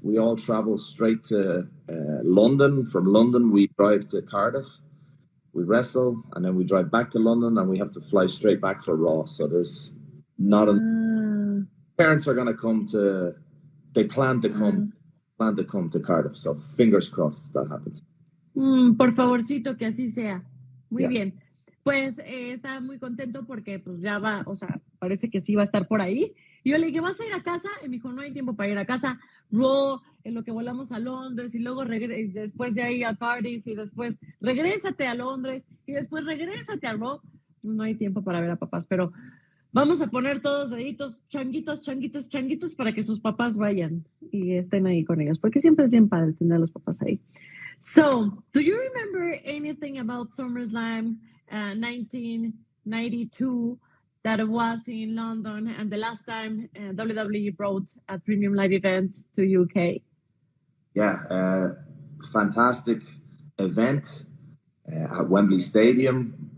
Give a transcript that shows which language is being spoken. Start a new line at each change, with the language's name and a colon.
English: We all travel straight to London. From London, we drive to Cardiff. We wrestle, and then we drive back to London, and we have to fly straight back for Raw. So there's not a... Parents are going to come to... They plan to come to Cardiff. So fingers crossed that happens.
Spanish: Por favorcito, que así sea. Muy bien. Pues está muy contento porque pues ya va, o sea, parece que sí va a estar por ahí. Y yo le dije, ¿vas a ir a casa? Y me dijo, no hay tiempo para ir a casa. Raw, en lo que volamos a Londres y luego después de ahí a Cardiff y después regrésate a Londres y después regrésate a Raw. No hay tiempo para ver a papás, pero vamos a poner todos deditos, changuitos, changuitos, changuitos para que sus papás vayan y estén ahí con ellos, porque siempre es bien padre tener a los papás ahí.
English: So, do you remember anything about SummerSlam 1992 that was in London and the last time WWE brought a premium live event to UK? Yeah, fantastic event at Wembley Stadium.